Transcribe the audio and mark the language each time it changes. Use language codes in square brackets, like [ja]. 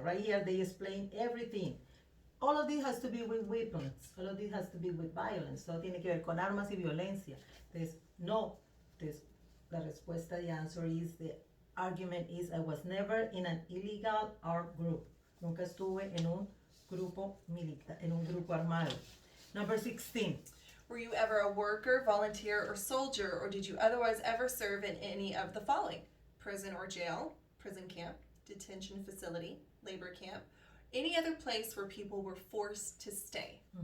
[en] Right here they explain everything. All of this has to be with weapons. All of this has to be with violence. [es] Todo tiene que ver con armas y violencia. Entonces, no. Entonces, la respuesta, [en] the answer is, the argument is, I was never in an illegal armed group. [es] Nunca estuve en un grupo militar, en un grupo armado. [en] Number 16. Were you ever a worker, volunteer, or soldier, or did you otherwise ever serve in any of the following? Prison or jail, prison camp, detention facility, labor camp, any other place where people were forced to stay?